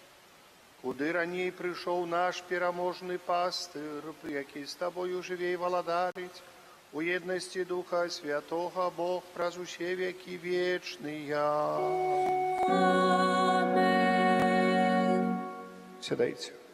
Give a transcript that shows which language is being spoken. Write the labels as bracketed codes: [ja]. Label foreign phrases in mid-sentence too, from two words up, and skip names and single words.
[be] куды раней пришел наш пераможный пастыр, які с Тобою живей валадарить, у едности Духа Святого, Бог, праз усе веки вечные. Аминь. Сідайте.